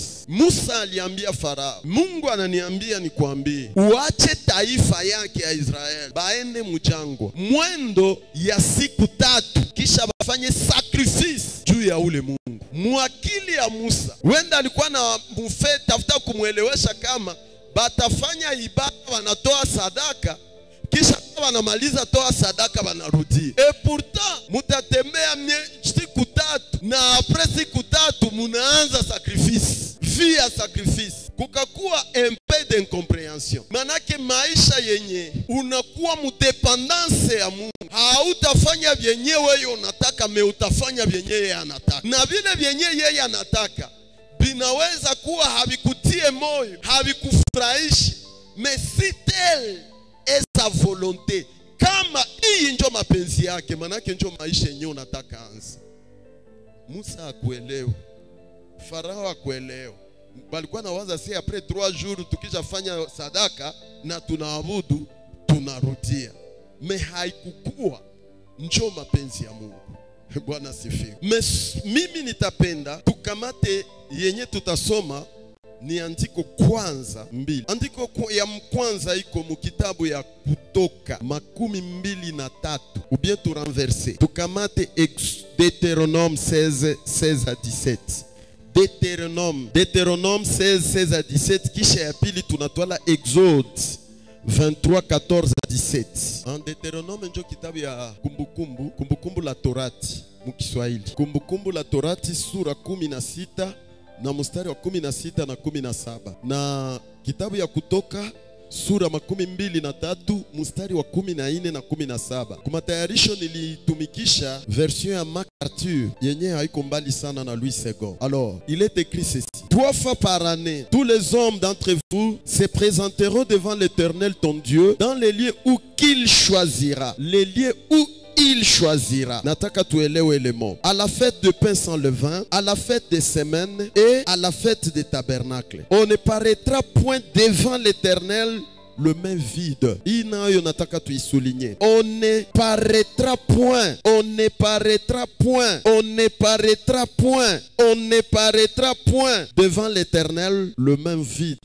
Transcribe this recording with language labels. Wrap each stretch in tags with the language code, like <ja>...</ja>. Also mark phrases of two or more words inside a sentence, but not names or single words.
<sw>Musa aliambia Farao, Mungu ananiambia nikwambie, uache taifa yake ya Israeli baende mujangwa mwendo ya siku 3, kisha bafanye sacrifice juu ya ule Mungu. Mwakili ya Musa, wenda alikuwa na mufeti tafuta kumuelewesha kama batafanya ibada, wanatoa sadaka, kisha wanamaliza toa sadaka wanarudia.</sw> <fr>Et pourtant</fr> <sw>mutatembea siku 3, na apres siku 3 munaanza sacrifice, via sacrifice.</sw> <fr>Kukakuwa un peu d'incompréhension.</fr> <sw>Manake maisha yenye unakuwa mudependance ya Mungu, hautafanya vyenye wewe unataka, me utafanya vyenye yeye anataka, na vile vyenye yeye anataka binaweza kuwa havikutie moyo, havikufurahishi,</sw> <fr>mais si tel est sa volonté,</fr> <sw>kama hii njo mapenzi yake, manake njo maisha yenye unataka anza. Musa akuelewa, Farao akuelewa. Balikuwa na waza</sw> <fr>si après 3 jours</fr> <sw>tukishafanya sadaka na tunaabudu tunarudia, me haikukua njo mapenzi ya Mungu. Bwana sifiwe. Mimi nitapenda tukamate yenye tutasoma ni andiko kwanza 2. Andiko ya kwanza iko mu kitabu ya Kutoka 23,</sw> <fr>ou bien tu renverser.</fr> <sw>Tukamate Deutéronome 16 à 17. Deutéronome 16 à 17, kisha ya pili tunatwala Exode 23 14 à 17. En Deutéronome njo kitabu ya kumbukumbu la Torati mu Kiswahili. Kumbukumbu la Torati sura 16 na mstari wa 16 na 17, na kitabu ya Kutoka sura 23 mstari wa 14 na 17. Kwa matayarisho nilitumikisha version ya MacArthur yenye haiko mbali sana na Louis II.</sw> <fr>Alors, il est écrit ceci: 3 fois par année, tous les hommes d'entre vous se présenteront devant l'Éternel ton Dieu dans les lieux où qu'il choisira, les lieux où il choisira.</fr> <sw>Nataka tuelewe</sw> <fr>le mot. À la fête de pain sans levain, à la fête des semaines et à la fête des tabernacles. On ne paraîtra point devant l'Éternel le main vide. On ne paraîtra point, on ne paraîtra point, on ne paraîtra point, on ne paraîtra point devant l'Éternel le main vide.</fr>